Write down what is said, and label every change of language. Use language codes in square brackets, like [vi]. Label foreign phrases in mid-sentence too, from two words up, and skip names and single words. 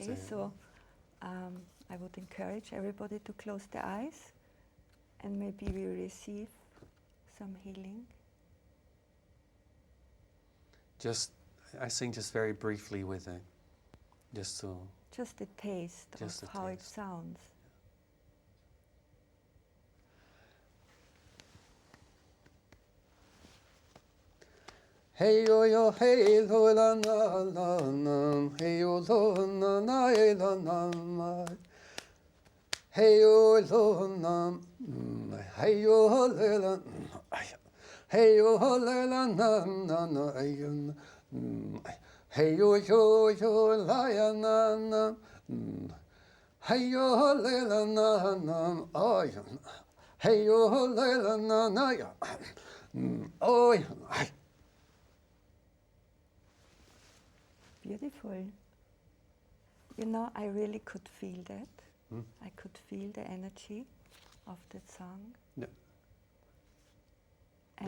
[en] okay, so I would encourage everybody to close their eyes and maybe we receive some healing. I sing just very briefly with it, just a taste of how it sounds. Hey yo yo hey lo la na la na hey yo lo na na la na ma hey yo lo na hey yo le la hey yo le la na na na hey yo yo la ya na na hey yo le la na na oh hey yo le la na na ya oh Beautiful. You know, I really could feel that. I could feel the energy of that song. Yeah. And